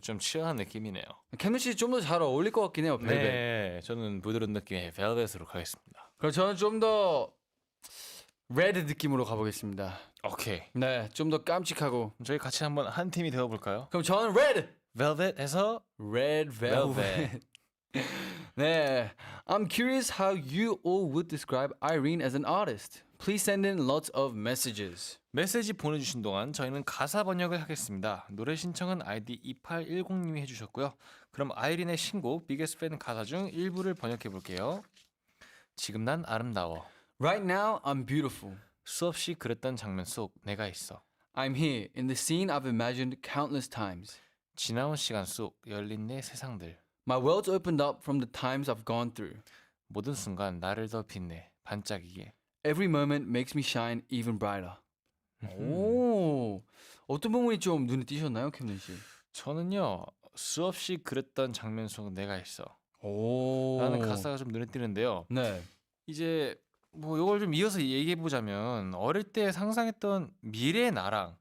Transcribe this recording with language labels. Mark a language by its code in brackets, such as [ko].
[ko] 좀 치어한 느낌이네요. 캠는 씨좀 더 잘 어울릴 것 같긴 해요, 벨벳. 네, 저는 부드러운 느낌의 벨벳으로 가겠습니다. 그럼 저는 좀 더 레드 느낌으로 가보겠습니다. 오케이. 네, 좀 더 깜찍하고. 저희 같이 한번 한 팀이 되어 볼까요? 그럼 저는 레드. 벨벳에서 [en] Red Velvet. [ko] 네, [en] I'm curious how you all would describe Irene as an artist. Please send in lots of messages. [ko] 메시지 보내주신 동안 저희는 가사 번역을 하겠습니다. 노래 신청은 아이디 2810님이 해주셨고요. 그럼 아이린의 신곡 Biggest Fan 가사 중 일부를 번역해 볼게요. 지금 난 아름다워. [en] Right now, I'm beautiful. [ko] 수없이 그렸던 장면 속 내가 있어. [en] I'm here in the scene I've imagined countless times. [ko] 지나온 시간 속 열린 내 세상들. [en] My world's opened up from the times I've gone through. [ko] 모든 순간 나를 더 빛내 반짝이게. [en] Every moment makes me shine even brighter. [ko] 오, 어떤 부분이 좀 눈에 띄셨나요, 캠den 씨? 저는요 수없이 그렸던 장면 속 내가 있어 오, 라는 가사가 좀 눈에 띄는데요. 네, 이제 뭐 이걸 좀 이어서 얘기해 보자면 어릴 때 상상했던 미래의 나랑